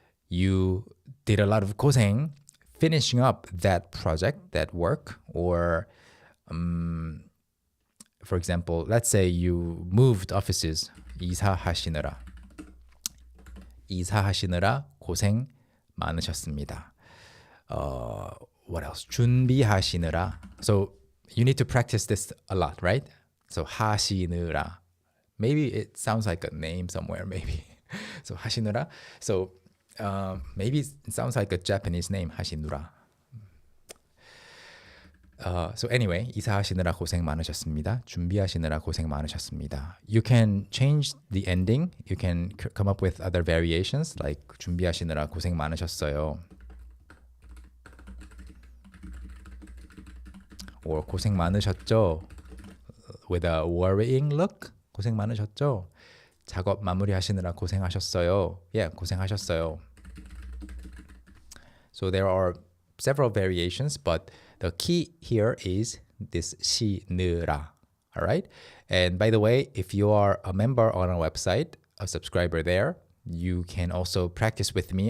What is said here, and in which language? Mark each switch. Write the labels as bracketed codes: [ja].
[en] You did a lot of 고생 finishing up that project, that work, or for example, let's say you moved offices. [ko] 이사하시느라 고생 많으셨습니다. What else? 준비하시느라. [en] So you need to practice this a lot, right? So [ko] 하시느라. [en] Maybe it sounds like a name somewhere, maybe. So [ko] 하시느라. [en] So maybe it sounds like a Japanese name, [ko] 하시느라. [en] So anyway, [ko] 이사하시느라 고생 많으셨습니다. 준비하시느라 고생 많으셨습니다. [en] You can change the ending. You can come up with other variations like [ko] 준비하시느라 고생 많으셨어요. [en] Or [ko] 고생 많으셨죠? [en] With a worrying look. 고생 많으셨죠? [ko] 작업 마무리하시느라 고생하셨어요. [en] Yeah, [ko] 고생하셨어요. [en] So there are several variations, but the key here is this [ko] 쉬느라. [en] All right? And by the way, if you are a member on our website, a subscriber there, you can also practice with me.